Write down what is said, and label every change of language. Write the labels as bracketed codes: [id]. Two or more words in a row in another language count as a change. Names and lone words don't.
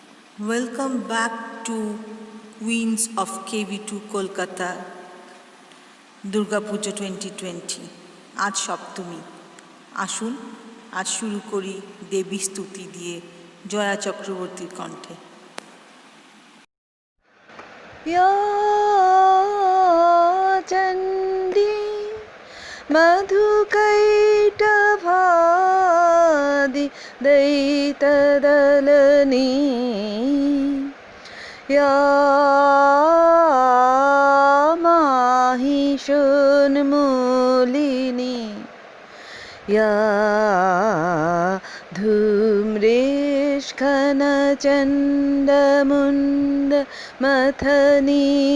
[en] Welcome back to Queens of KV2 Kolkata Durga Puja 2020 [bn] আজ সপ্তমী আসুন আজ শুরু করি দেবী স্তুতি দিয়ে জয়া চক্রবর্তীর কণ্ঠে [sa] या चण्डी मधुकैटभादि दैतदलनी या माहिषोन्मूलिनी या धूम्रेष्खनचण्डमुण्ड मथनी